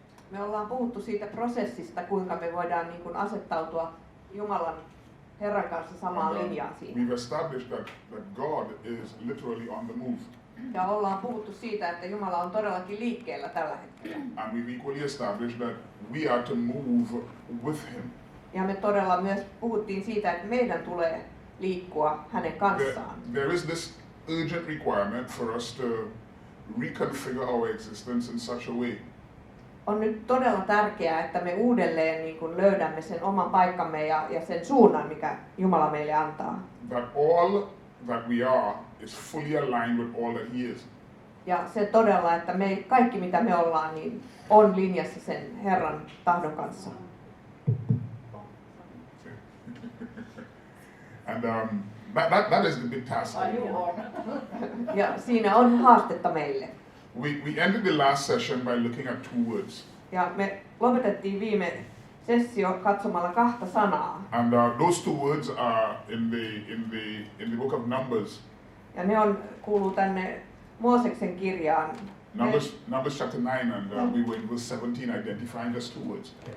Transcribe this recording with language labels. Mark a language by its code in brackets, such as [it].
[fi] Me ollaan puhuttu siitä prosessista, kuinka me voidaan niin kuin asettautua Jumalan Herran kanssa samaan linjaan siinä. [en] We've established that God is literally on the move. [fi] Ja ollaan puhuttu siitä, että Jumala on todellakin liikkeellä tällä hetkellä. [en] And we've equally established that we are to move with Him. [fi] Ja me todella myös puhuttiin siitä, että meidän tulee liikkua hänen kanssaan. [en] There is this urgent requirement for us to reconfigure our existence in such a way [fi] On nyt todella tärkeää, että me uudelleen niin kuin löydämme sen oman paikkamme ja sen suunnan, mikä Jumala meille antaa. [en] that all that we are is fully aligned with all that He is. [fi] Ja se todella, että me kaikki mitä me ollaan, niin on linjassa sen Herran tahdon kanssa. [en] And that is the big task. [fi] Ja siinä on haastetta meille. [en] We ended the last session by looking at two words. [fi] Ja me lopetettiin viime sessio katsomalla kahta sanaa. [en] And those two words are in the book of Numbers. [fi] Ja ne kuuluu tänne Mooseksen kirjaan. [en] Numbers chapter 9, and we were in verse 17 identifying just two words.